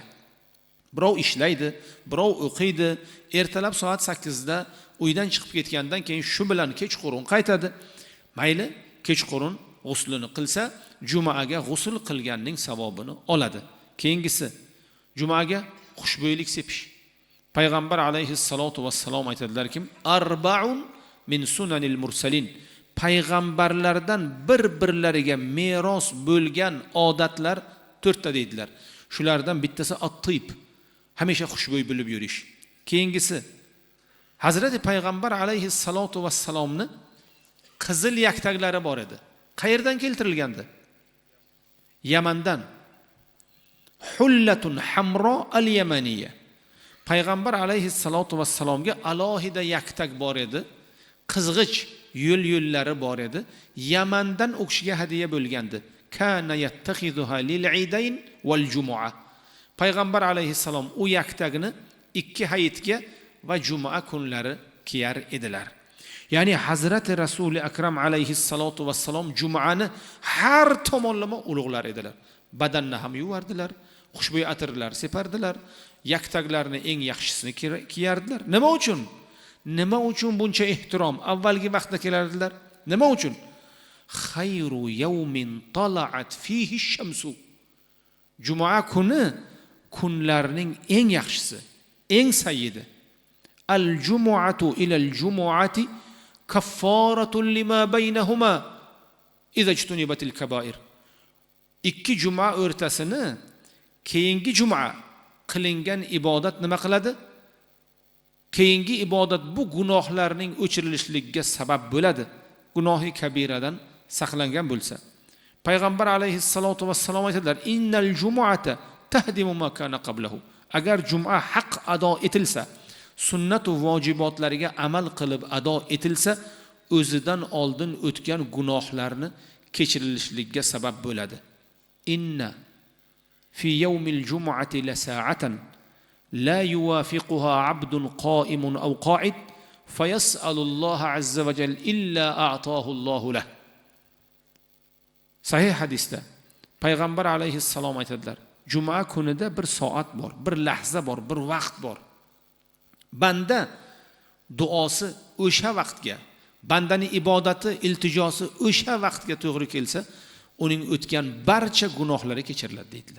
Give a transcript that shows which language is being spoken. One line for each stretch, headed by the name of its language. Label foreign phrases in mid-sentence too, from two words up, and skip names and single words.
Uzbek: Birov ishlaydi, birov o'qiydi, ertalab soat 8 da uydan chiqib ketgandan keyin shu bilan kechqurun qaytadi. Mayli, kechqurun g'uslini qilsa, jumaga g'usl qilganning savobini oladi. Keyingisi, jumaga xushbo'ylik sepish. Payg'ambar
Arabic: عليه الصلاة والسلام
Uzbek: aytadilar-ki,
Arabic: "أربع من سنن المرسلين."
Uzbek: Payg'ambarlardan bir-birlariga meros bo'lgan odatlar 4 ta dedilar. Shulardan bittasi at-tib, hamisha xushbo'y bo'lib yurish. Keyingisi, Hazrati Payg'ambar
Arabic: عليه الصلاة والسلام
Uzbek: qizil yaktaklari bor edi. Qayerdan keltirilgandi? Yamandan.
Arabic: حلة حمراء اليمانية.
Uzbek: Payg'ambar
Arabic: عليه الصلاة والسلام
Uzbek: alohida yaktak bor edi. Qizg'ich yo'llari bor edi. Yamandan u kishiga hadiya bo'lgandi.
Arabic: كان يتخذها للعيدين والجمعة.
Uzbek: Payg'ambar alayhissalom u yaktagini 2 hayitga va juma kunlari kiyar edilar. Ya'ni Hazrati Rasuli Akram
Arabic: عليه الصلاة والسلام
Uzbek: jumani har tomonlama ulug'lar edilar. Badanni ham yuvardilar, xushbo'y atirlar separdilar, yaktaklarni eng yaxshisini kiyardilar. Nima uchun? Nima uchun buncha ehtirom? Avvalgi vaqtda kelardilar. Nima uchun?
Arabic: خير يوم طلعت فيه الشمس.
Uzbek: Juma kuni kunlarning eng yaxshisi, eng sayyidi.
Arabic: الجمعة إلى الجمعة كفارة لما بينهما إذا اجتنبت الكبائر.
Uzbek: 2 juma o'rtasini keyingi juma qilingan ibodat nima qiladi? Keyingi ibodat bu gunohlarning o'chirilishligiga sabab bo'ladi. Gunohi kabiradan saqlangan bo'lsa. Payg'ambar
Arabic: عليه الصلاة والسلام
Uzbek: aytadilar:
Arabic: "إن الجمعة تهدم ما كان قبله."
Uzbek: Agar juma haq ado etilsa, sunnat va vojibotlariga amal qilib ado etilsa, o'zidan oldin o'tgan gunohlarni kechirilishligiga sabab bo'ladi.
Arabic: إن في يوم الجمعة لساعة لا يوافقها عبد قائم أو قاعد فيسأل الله عز وجل إلا أعطاه الله له.
Uzbek: Sahih hadisda Payg'ambar alayhissalom aytadilar: "Juma kunida bir soat bor, bir lahza bor, bir vaqt bor. Banda duosi o'sha vaqtga, bandaning ibodati, iltijosi o'sha vaqtga to'g'ri kelsa, uning o'tgan barcha gunohlari kechiriladi" dedilar.